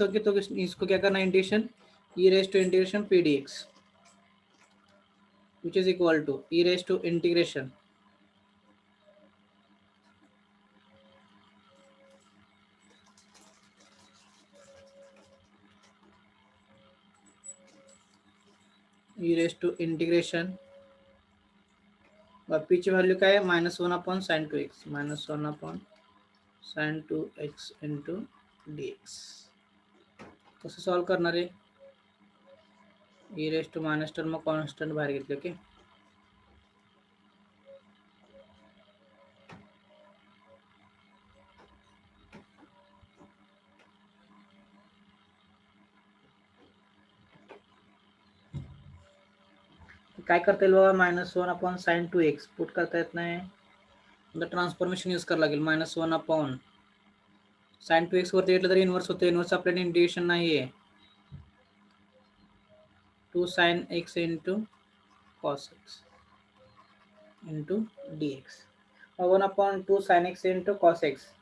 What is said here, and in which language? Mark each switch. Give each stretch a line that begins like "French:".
Hindi: Okay तो इसको क्या करना है
English: integration e raised to integration p dx which is equal to e raised to integration e raised to integration और
Marathi: p ची वैल्यू काय आहे
English: Minus 1 upon sine 2x minus 1 upon sine 2x into dx.
Marathi: कसं solve करणार आहे. e raised to minus term constant बाहेर घेतले. Okay काय करता येईल बाबा minus 1 upon sine 2x put करता येत नाही. ट्रान्सफॉर्मेशन यूज करावं लागेल. मायनस 1 अपॉन साइन 2x वरती घेतलं तरी इन्व्हर्स होतं. इन्व्हर्स आपल्याला इंटिग्रेशन नाही आहे.
English: 2 sine x into cos x into dx 1 upon 2 sine x into cos x.